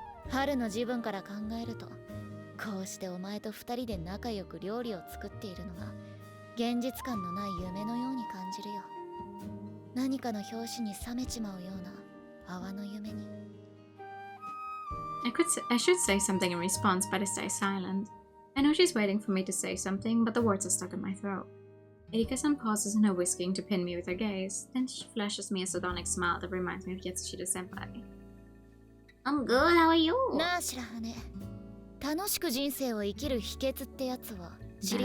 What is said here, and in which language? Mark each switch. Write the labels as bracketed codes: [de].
[ja] 春の自分から考えると、こうしてお前と2人で仲良く料理を作っているのが現実感のない夢のように感じるよ。何かの拍子に冷めちまうような泡の夢に。 [en] I should say something in response, but I stay silent. I know she's waiting for me to say something, but the words are stuck in my throat. Erika-san pauses in her whisking to pin me with her gaze, then she flashes me a sardonic smile that reminds me of Yatsushita-senpai. I'm good, how are you? [ja] なあ、白羽。楽しく人生を生きる秘訣ってやつは知り